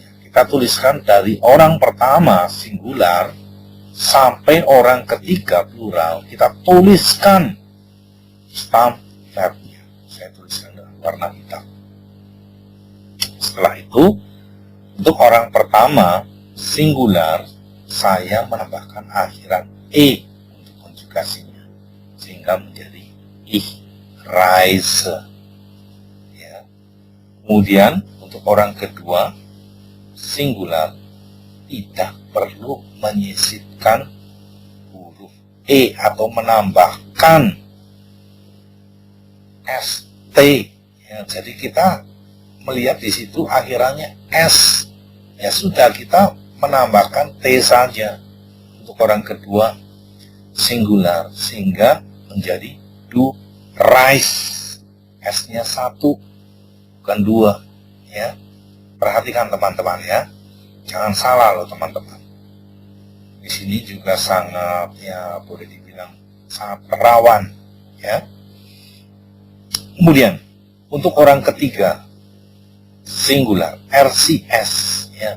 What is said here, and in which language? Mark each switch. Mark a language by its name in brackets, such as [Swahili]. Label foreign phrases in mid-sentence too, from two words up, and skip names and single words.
[Indonesian] Kita tuliskan dari orang pertama singular sampai orang ketiga plural, kita tuliskan Stammverbnya. Saya tuliskan dengan warna hitam. Setelah itu, untuk orang pertama singular, saya menambahkan akhiran E untuk konjugasinya, sehingga menjadi [German] ich reise. [Indonesian] Ya. Kemudian, untuk orang kedua singular, tidak perlu menyisipkan huruf E atau menambahkan ST. Ya, jadi kita melihat di situ akhirannya S. Ya sudah, kita menambahkan T saja untuk orang kedua singular, sehingga menjadi [German] du reis. [Indonesian] S-nya 1, bukan 2. Ya. Perhatikan teman-teman ya. Jangan salah loh teman-teman. Di sini juga sangat, ya boleh dibilang sangat rawan, ya. Kemudian untuk orang ketiga singular, RCS, ya.